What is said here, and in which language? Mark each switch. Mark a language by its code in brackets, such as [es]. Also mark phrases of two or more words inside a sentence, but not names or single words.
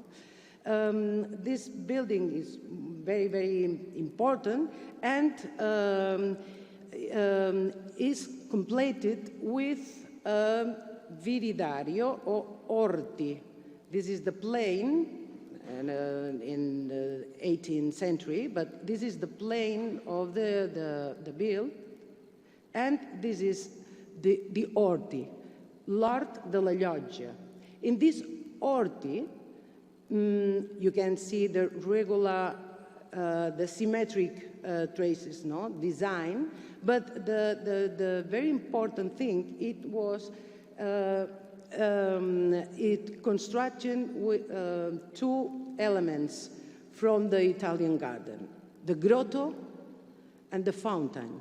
[en] This building is very, very important and is completed with viridario or orti. This is the plain in the 18th century, but this is the plain of the build, and this is the orti, l'Hort de la Llotja. In this orti, you can see the regular, the symmetric traces, no, design, but the very important thing, it was construction with two elements from the Italian garden, the grotto and the fountain.